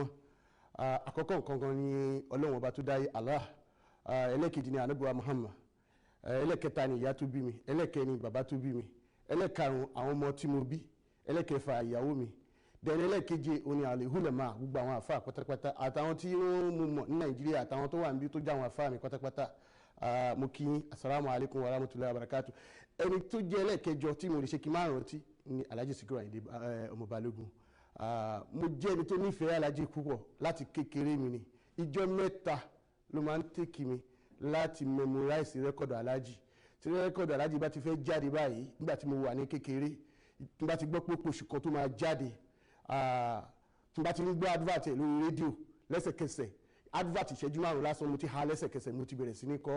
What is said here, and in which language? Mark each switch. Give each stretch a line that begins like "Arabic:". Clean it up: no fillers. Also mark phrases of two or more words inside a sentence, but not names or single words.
Yoruba: Àkọ́kọ́ nǹkan kan ni Ọlọ́run ọba tó dáyé Allah, ẹlẹ́kejì ni Ànábì wa Muhammad, ẹlẹ́kẹta ni ìyá tó bí mi, ẹlẹ́kẹ ni bàbá tó bí mi, ẹlẹ́karùn-ún àwọn ọmọ tí mo bí, ẹlẹ́kẹfà ìyàwó mi, dẹ̀rẹ̀ ẹlẹ́keje oní al-ulama, gbogbo àwọn àfáà pátápátá àtàwọn tí wọ́n mú mọ̀ ní Nàìjíríà àtàwọn tó wà níbi tó já àwọn àfáà mi pátápátá. Mo kí yín,
Arabic: السلام عليكم ورحمة الله وبركاته.
Yoruba: Ẹni tó jẹ́ ẹlẹ́kẹjọ tí mo lè ṣe kí márùn-ún tí ni Alhaji Sikiru Ayinde ọmọ Balógun. Mo jẹ́ ẹni tó nífẹ̀ẹ́ Alhaji púpọ̀ láti kékeré mi ni. Ìjọ́ mẹ́ta ló máa ń tèkì mi láti memorize rẹ́kọ̀dù Alhaji. Tí rẹ́kọ̀dù Alhaji bá ti fẹ́ jáde báyìí, nígbà tí mo wà ní kékeré, nígbà tí gbọ́ pé oṣù kan tó máa jáde, tí bá ti ń gbọ́ advert lórí rédíò, lẹ́sẹ̀kẹsẹ̀ advert ìṣẹ́jú márùn-ún lásán mo ti ha lẹ́sẹ̀kẹsẹ̀, mo ti bẹ̀rẹ̀ sí ní kọ́.